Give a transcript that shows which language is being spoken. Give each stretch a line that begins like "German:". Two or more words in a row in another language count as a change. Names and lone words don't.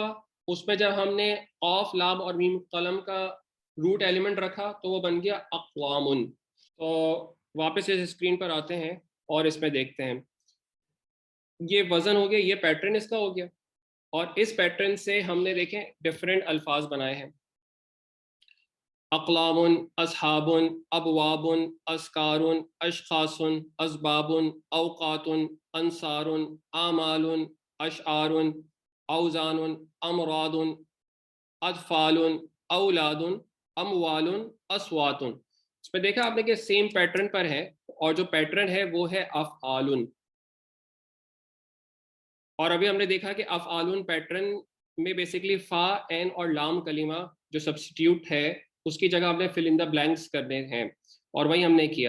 Urdu: اس میں جب ہم نے قاف, لام اور میم قلم کا
English: root element
Urdu: رکھا تو وہ بن گیا اقوام. تو واپس اس اسکرین پر آتے ہیں اور اس میں دیکھتے ہیں, یہ وزن ہو گیا, یہ پیٹرن اس کا ہو گیا, اور اس پیٹرن سے ہم نے دیکھیں ڈفرینٹ الفاظ بنائے ہیں,
Arabic: اقلام, اصحاب, ابواب, اسکار, اشخاص, اسباب, اوقات, انصار, اعمال, اشعار, اوزان, امراض, اطفال, اولاد, اموال, اصوات.
Urdu: اس پہ دیکھا آپ نے کہ سیم پیٹرن پر ہے, اور جو پیٹرن ہے وہ ہے افعال. اور ابھی ہم نے دیکھا کہ افعال پیٹرن میں بیسیکلی فا, عین اور لام کلمہ جو سبسٹیوٹ ہے اس کی جگہ ہم نے
English: fill in the blanks
Urdu: کرنے ہیں, اور وہی ہم نے کیا.